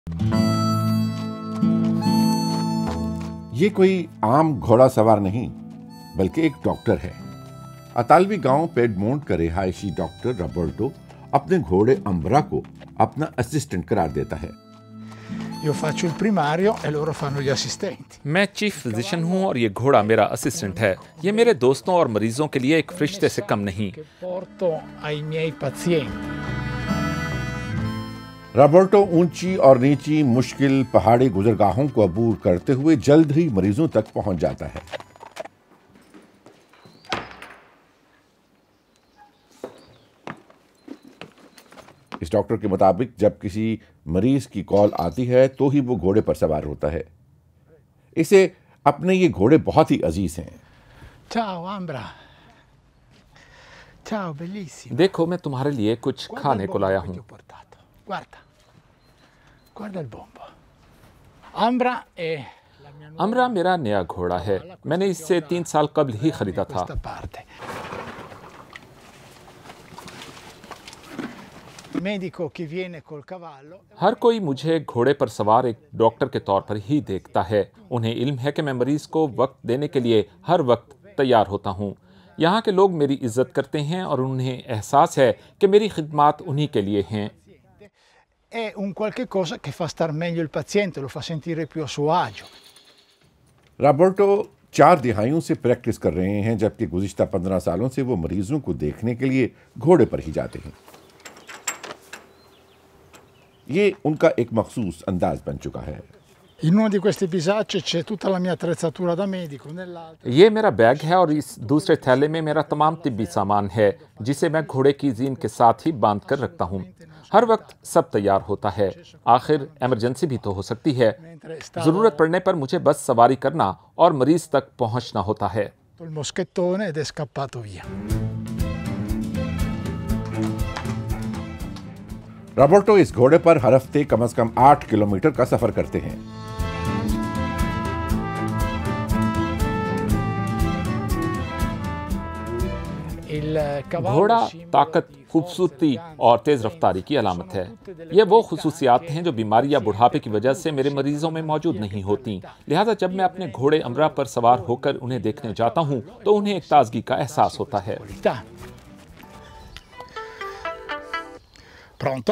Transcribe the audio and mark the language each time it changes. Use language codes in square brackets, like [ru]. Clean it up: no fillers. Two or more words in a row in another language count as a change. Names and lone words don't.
[ur] یہ کوئی عام گھوڑا سوار نہیں، بلکہ ایک ڈاکٹر ہے. اطالوی گاؤں پیڈمونٹ کا رہائشی ڈاکٹر روبرٹو اپنے گھوڑے امبرا کو اپنا اسسٹنٹ قرار دیتا ہے. [it] Io faccio il primario e loro fanno gli assistenti. [ur] میں [en] chief physician [ur] ہوں اور یہ گھوڑا میرا اسسٹنٹ ہے۔ یہ میرے دوستوں اور مریضوں کے لیے ایک فرشتے سے کم نہیں. [it] Che porto ai miei pazienti. [ur] روبرٹو اونچی اور نیچی مشکل پہاڑی گزرگاہوں کو عبور کرتے ہوئے جلد ہی مریضوں تک پہنچ جاتا ہے. اس ڈاکٹر کے مطابق جب کسی مریض کی کال آتی ہے تو ہی وہ گھوڑے پر سوار ہوتا ہے. اسے اپنے یہ گھوڑے بہت ہی عزیز ہیں. [it] Ciao Ambra. Ciao bellissimo. [ur] دیکھو، میں تمہارے لیے کچھ کھانے کو لایا ہوں. [it] Guarda. Guarda il bombo. Ambra è la mia nuova [ur] امرا میرا نیا گھوڑا ہے. میں نے اسے 3 سال قبل ہی خریدا تھا. [it] questa parte. Medico che viene col cavallo. [ur] ہر کوئی مجھے گھوڑے پر سوار ایک ڈاکٹر کے طور پر ہی دیکھتا ہے. انہیں علم ہے کہ میں مریض کو وقت دینے کے لیے ہر وقت تیار ہوتا ہوں. یہاں کے لوگ میری عزت کرتے ہیں اور انہیں احساس ہے کہ میری خدمت انہی کے لیے ہیں. [it] È un qualche cosa che fa star meglio il paziente, lo fa sentire più a suo agio. [ur] روبرٹو 4 دہائیوں سے پریکٹس کر رہے ہیں، جبکہ گزشتہ 15 سالوں سے وہ مریضوں کو دیکھنے کے لیے گھوڑے پر ہی جاتے ہیں. یہ ان کا ایک مخصوص انداز بن چکا ہے. [it] In uno di questi bisacci c'è tutta la mia attrezzatura da medico, nell'altro [ur] یہ میرا بیگ ہے اور اس دوسرے تھیلے میں میرا تمام طبی سامان ہے، جسے میں گھوڑے کی زین کے ساتھ ہی باندھ کر رکھتا ہوں. ہر وقت سب تیار ہوتا ہے. آخر ایمرجنسی بھی تو ہو سکتی ہے۔ ضرورت پڑنے پر مجھے بس سواری کرنا اور مریض تک پہنچنا ہوتا ہے. [it] il moschettone ed è scappato via. [ur] روبرٹو اس گھوڑے پر ہر ہفتے کم سے کم 8 کلومیٹر کا سفر کرتے ہیں. [it] Il cavallo [ur] گھوڑا [it] simbolo [ur] طاقت, [it] di [ur] خوبصورتی [it] forza, [ur] اور تیز رفتاری کی علامت ہے۔ یہ وہ خصوصیات ہیں جو بیماری یا بڑھاپے کی وجہ سے میرے مریضوں میں موجود نہیں ہوتی. لہٰذا جب میں اپنے گھوڑے امرا پر سوار ہو کر انہیں دیکھنے جاتا ہوں تو انہیں ایک تازگی کا احساس ہوتا ہے. [it] qualità. Pronto?